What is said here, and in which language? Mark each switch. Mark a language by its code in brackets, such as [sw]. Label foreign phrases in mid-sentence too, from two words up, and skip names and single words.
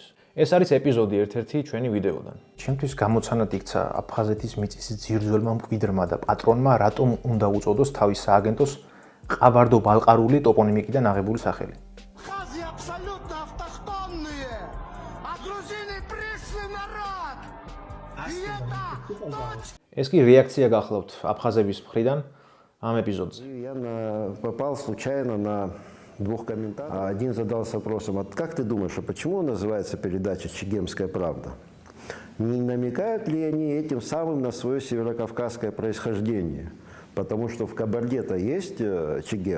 [ka] ეს არის ეპიზოდი ერთ-ერთი ჩვენი ვიდეოდან. ჩემთვის გამოცანად იქცა აფხაზეთის მიწის ძირძველმა მკვიდრმა და პატრონმა რატომ უნდა უწოდოს თავის სააგენტოს ყაბარდო-ბალყარული ტოპონიმიკიდან აღებული სახელი. ეს კი რეაქცია გახლავთ აფხაზების მხრიდან ამ эпизодზე. [ru] Я попал случайно на двух комментариев. Один задался вопросом: как ты думаешь, а почему называется передача «Чегемская правда»? Не намекают ли они этим самым на свое северокавказское происхождение? Потому что в Кабарде-то есть Чегем.